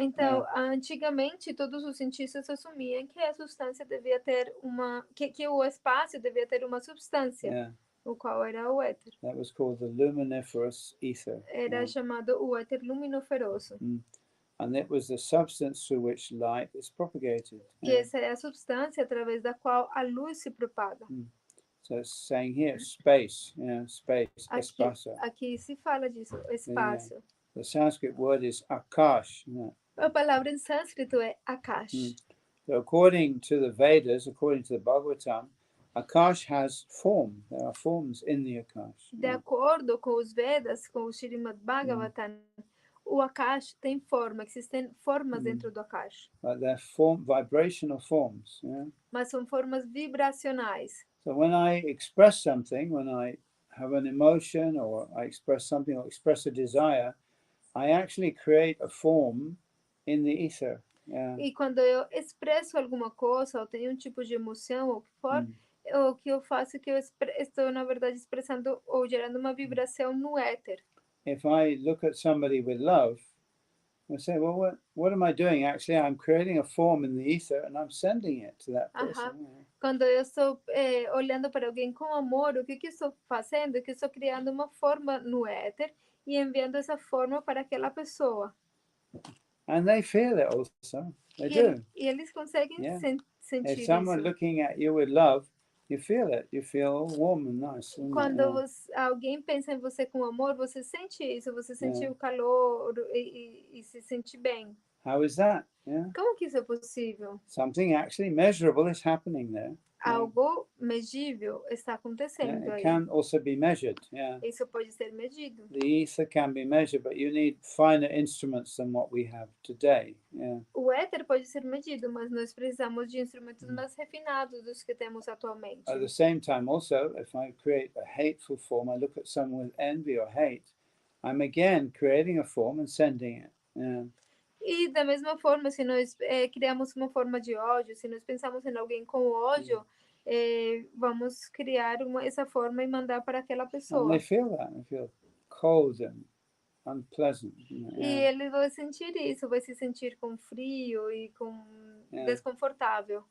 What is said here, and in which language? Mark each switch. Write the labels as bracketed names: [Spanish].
[Portuguese] Então, antigamente todos os cientistas assumiam que a substância devia ter que o espaço devia ter uma substância, o qual era o éter. [English] That was called the luminiferous ether. [Portuguese] Era chamado o éter luminoferoso. [English] And it was the substance through which light is propagated. [Portuguese] E essa é a substância através da qual a luz se propaga. [English] So it's saying here, space, space, espaço. [Portuguese] Aqui se fala disso, espaço. [English] The Sanskrit word is akash. [Portuguese] A palavra em sânscrito é akash. [English] So according to the Vedas, according to the Bhagavatam, akash has form. There are forms in the akash. [Portuguese] De acordo com os Vedas, com o Srimad Bhagavatam, o akash tem forma, existem formas dentro do akash. [English] But they're vibrational forms. [Portuguese] Mas são formas vibracionais. [English] So when I express something, when I have an emotion or I express something or express a desire, I actually create a form in the ether. [Portuguese] E quando eu expresso alguma coisa, ou tenho tipo de emoção, ou o que for, o que eu faço é que eu estou, na verdade, expressando ou gerando uma vibração no éter. [English] If I look at somebody with love, I say, well, what am I doing? Actually, I'm creating a form in the ether and I'm sending it to that person. [Portuguese] Quando eu estou olhando para alguém com amor, o que eu estou fazendo é que eu estou criando uma forma no éter e enviando essa forma para aquela pessoa. [English] And they feel it also. They do. [Portuguese] E eles conseguem sentir [English] If someone [Portuguese] isso. [English] looking at you with love, you feel it. You feel warm and nice. [Portuguese] Quando alguém pensa em você com amor, você sente isso. Você sente o calor e se sente bem. [English] How is that? [Portuguese] Como que isso é possível? [English] Something actually measurable is happening there. [Portuguese] Algo medível está acontecendo [English] It [Portuguese] aí. [English] can also be measured. [Portuguese] Isso pode ser medido. [English] The ether can be measured, but you need finer instruments than what we have today. [Portuguese] O éter pode ser medido, mas nós precisamos de instrumentos mais refinados dos que temos atualmente. [English] At the same time, also, if I create a hateful form, I look at someone with envy or hate, I'm again creating a form and sending it. Yeah. [Portuguese] E da mesma forma, se nós criamos uma forma de ódio, se nós pensamos em alguém com ódio, vamos criar essa forma e mandar para aquela [English] And [Portuguese] pessoa. [English] they feel that. They feel cold and unpleasant. [Portuguese] E ele vai sentir isso, vai se sentir com frio e com desconfortável.